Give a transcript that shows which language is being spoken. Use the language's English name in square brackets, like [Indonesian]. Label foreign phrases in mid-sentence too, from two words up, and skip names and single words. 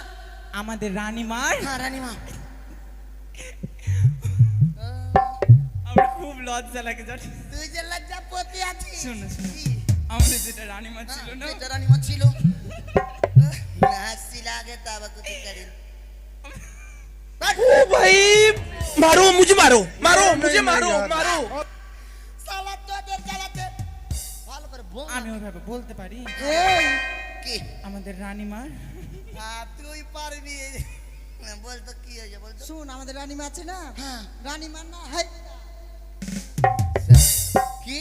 [Bangla] আমাদের রানীমার হ্যাঁ রানীমা, আমার খুব লজ্জা লাগে জানিস। তুই যে লজ্জাপতি আছিস। শোন না, শোন না। কি? আমাদের যেটা রানীমা ছিল না, এটা রানীমা ছিল। হাসি লাগে তাবা কুতি করে। [Hindi] ओ भाई मारो मुझे मारो मारो मुझे मारो मारो [Bangla] সালা তোদের জ্বালাতে ভালো করে বল। আমি ওইভাবে বলতে পারি এই কি? আমাদের রানীমার তুই পারবি। বল তো কি হয়েছে বল তো। শুন, আমাদের রানীমা আছে না, হ্যাঁ। রানীমার না হাই, কি?